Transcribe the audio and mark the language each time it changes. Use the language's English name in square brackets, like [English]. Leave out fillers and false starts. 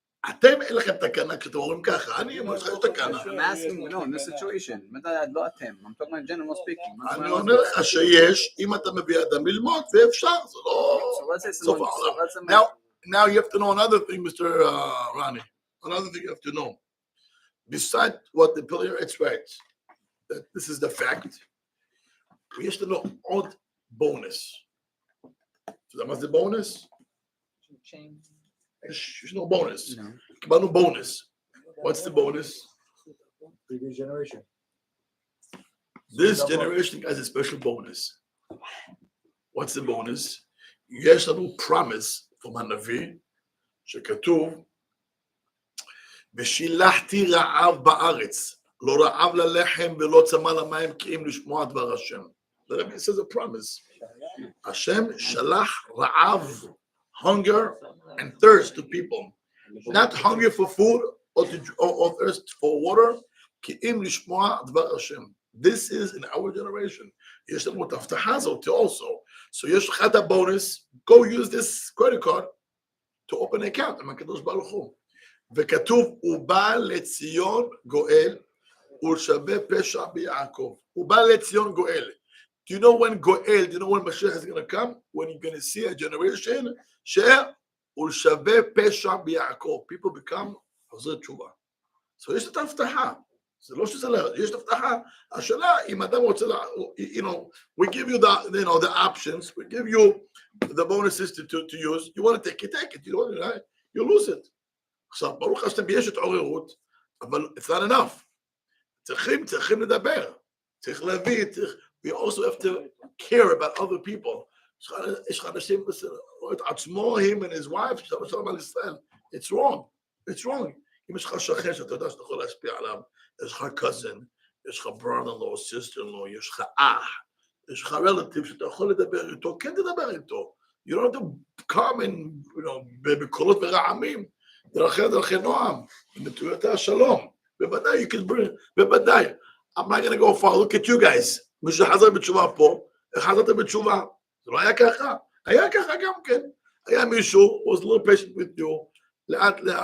[Hebrew] אתם אין לכם תקנה כשאתם אומרים ככה, אני אומר לך יש תקנה. [English] I'm asking, no, in this situation. [Hebrew] לא אתם. [English] I'm talking about general speaking. [Hebrew] אני אומר לך שיש, אם אתה מביא אדם ללמוד, ואפשר, זה לא סוף העולם. [English] Now you have to know another thing, Mr. Rani. Another thing you have to know. Besides what the Pele Yoetz writes, that this is the fact, [Hebrew] יש לנו עוד בונוס. אתה יודע מה זה בונוס? יש לנו בונוס. קיבלנו בונוס. [English] What's the bonus? Previous generation. This generation has a special bonus. What's the bonus? [Hebrew] יש לנו [English] promise from [Hebrew] הנביא, שכתוב, ושילחתי רעב בארץ, לא רעב ללחם ולא צמא למים, כי אם לשמוע דבר השם. [English] The Rabbi says a promise. [Hebrew] Hashem shalach ra'av, [English] hunger and thirst to people. Not hunger for food or thirst for water. [Hebrew] Ki im lishmoa dvar Hashem. [English] This is in our generation. [Hebrew] Yesh לנו את ההבטחה הזאת also. So יש לך את bonus. [English] Go use this credit card to open an account. [Hebrew] עם הקדוש ברוך הוא. וכתוב, הוא בא לציון גואל ולשווה פשע ביעקב. הוא בא לציון גואל. [English] Do you know when Goel, do you know when Mashiach is going to come? When you're going to see a generation, [Hebrew] ulshave pesha b'Yaakov. [English] People become חוזרי תשובה. [Hebrew] So יש את ההבטחה. זה לא שזה לא, יש את ההבטחה. השאלה, אם אדם רוצה, [English] we give you the options, we give you the bonuses to use. You want to take it. You don't want to, you lose it. [Hebrew] עכשיו, ברוך השם, יש התעוררות, אבל [English] it's not enough. [Hebrew] צריכים לדבר. צריך להביא, [English] we also have to care about other people. [Hebrew] יש לך אנשים, את עצמו, [English] him and his wife, [Hebrew] שלום על ישראל. [English] It's wrong. It's wrong. [Hebrew] אם יש לך שכן שאתה יודע שאתה יכול להשפיע עליו, יש לך cousin, יש לך brother-in-law, sister-in-law, יש לך אח, יש לך relative שאתה יכול לדבר איתו, כן תדבר איתו. [English] You don't have to come and, [Hebrew] בקולות ורעמים, דרכי נועם, בנטויותי השלום. [English] בוודאי, you can bring, בוודאי. I'm not going to go far, look at you guys. [Hebrew] מי שחזר בתשובה פה, איך חזרת בתשובה? זה לא היה ככה. היה ככה גם כן. היה מישהו, [English] was a little patient with you, [Hebrew] לאט.